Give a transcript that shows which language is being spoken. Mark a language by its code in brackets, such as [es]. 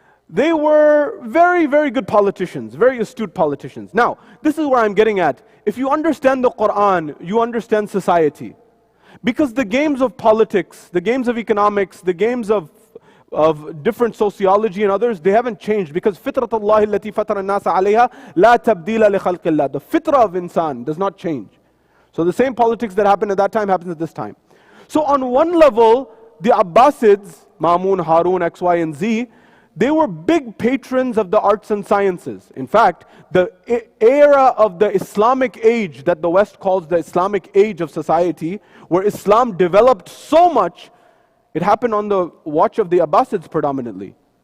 [en] They were very, very good politicians, very astute politicians. Now, this is where I'm getting at. If you understand the Quran, you understand society. Because the games of politics, the games of economics, the games of different sociology and others, they haven't changed. Because [ar] فِطْرَةَ اللَّهِ الَّتِي فَطَرَ النَّاسَ عَلَيْهَا لَا تَبْدِيلَ لِخَلْقِ اللَّهِ. [en] The fitrah of insan does not change. So the same politics that happened at that time happens at this time. So on one level, the Abbasids, Ma'mun, Harun, X, Y, and Z, they were big patrons of the arts and sciences. In fact, the era of the Islamic age that the West calls the Islamic age of society, where Islam developed so much, it happened on the watch of the Abbasids predominantly.